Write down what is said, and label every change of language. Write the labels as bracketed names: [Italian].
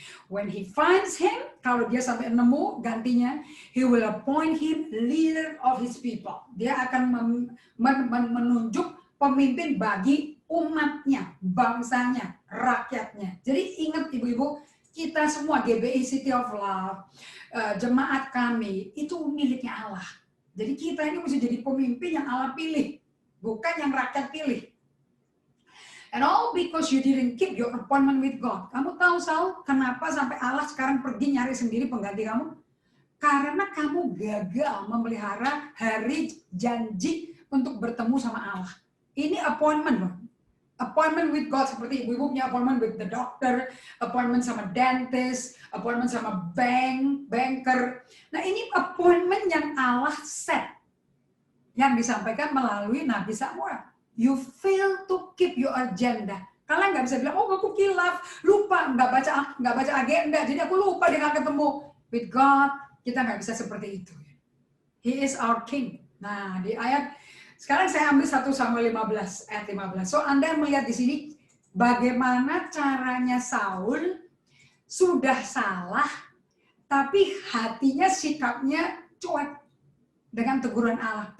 [English] When he finds him, [Indonesian] kalau dia sampai nemu gantinya, [English] he will appoint him leader of his people. [Indonesian] Dia akan menunjuk pemimpin bagi umatnya, bangsanya, rakyatnya. Jadi ingat ibu-ibu, kita semua GBI City of Love, jemaat kami, itu miliknya Allah. Jadi kita ini mesti jadi pemimpin yang Allah pilih, bukan yang rakyat pilih. [English] And all because you didn't keep your appointment with God. [Indonesian] Kamu tahu Saul, kenapa sampai Allah sekarang pergi nyari sendiri pengganti kamu? Karena kamu gagal memelihara hari janji untuk bertemu sama Allah. Ini appointment loh. [English] Appointment with God, seperti ibu-ibu punya appointment with the doctor, appointment sama dentist, appointment sama banker. [Indonesian] Nah ini appointment yang Allah set, yang disampaikan melalui Nabi Samuel. [English] You fail to keep your agenda. [Indonesian] Kalian nggak bisa bilang, oh aku kilaf, lupa, nggak baca agenda, jadi aku lupa dia nggak ketemu. With God, kita nggak bisa seperti itu. [English] He is our King. [Indonesian] Nah di ayat sekarang saya ambil 1 Samuel 15 ayat 15. So Anda melihat di sini bagaimana caranya Saul sudah salah, tapi hatinya, sikapnya cuek dengan teguran Allah.